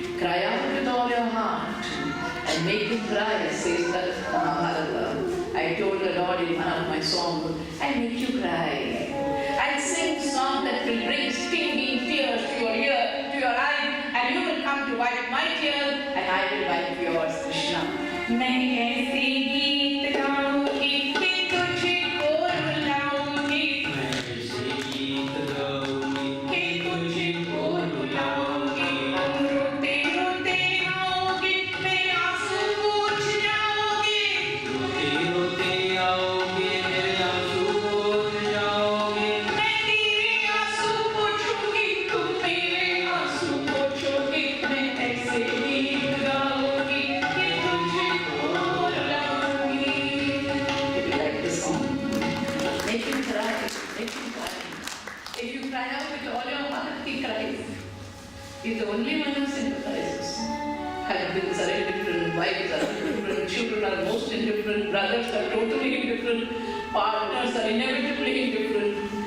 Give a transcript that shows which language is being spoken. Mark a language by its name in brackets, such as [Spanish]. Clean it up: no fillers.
[English] Cry out with all your heart and make him cry, says the Mahabharata. I told the Lord in one of my songs, I make you cry. I sing song that will bring stinging tears to your ear, to your eye, and you will come to wipe my tears and I will wipe yours, Krishna. [Hindi] मैं ऐसे गीत गाऊंगी कि तुझको रुलाऊंगी, मैं ऐसे गीत गाऊंगी कि तुझको रुलाऊंगी, रोते रोते आओगी मेरे आंसू पोंछ जाओगी, रोते रोते आओगी मेरे आंसू पोंछ जाओगी, मैं तेरे आंसू पोंछूंगी तुम मेरे आंसू पोंछोगी, मैं ऐसे गीत गाऊंगी कि तुझको रुलाऊंगी. [English] If you like this song, make him cry, make him cry. If you cry out with all your heart, he cries. He's the only one who sympathizes. Husbands are indifferent, wives are indifferent, children are most indifferent, brothers are totally indifferent, partners are inevitably indifferent.